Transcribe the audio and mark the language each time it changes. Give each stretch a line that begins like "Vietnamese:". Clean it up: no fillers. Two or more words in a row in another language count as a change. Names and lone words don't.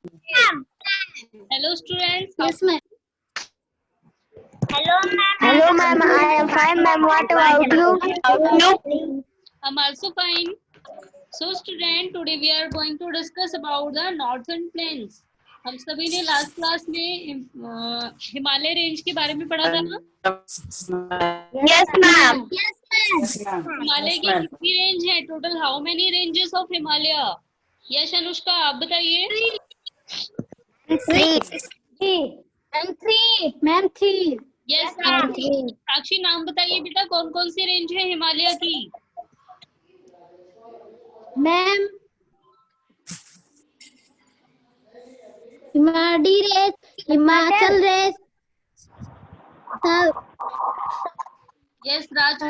English: Hello students. Yes, ma'am. Hello, ma'am. I am fine, ma'am. What about you? I'm also fine. So student, today we are going to discuss about the northern plains.
Hindi: हम सभी ने
English: last class
Hindi: में हिमालय रेंज के बारे में पढ़ा था ना?
English: Yes, ma'am.
Hindi: हिमालय की कितनी रेंज है?
English: Total how many ranges of Himalaya?
Hindi: यश अनुष्का आप बताइए.
English: Three. Ma'am, three.
Hindi: यस साक्षी नाम बताइए बेटा, कौन कौन सी रेंज है हिमालय की?
English: Ma'am, Himadi race, Himachal race, Yes Rajpal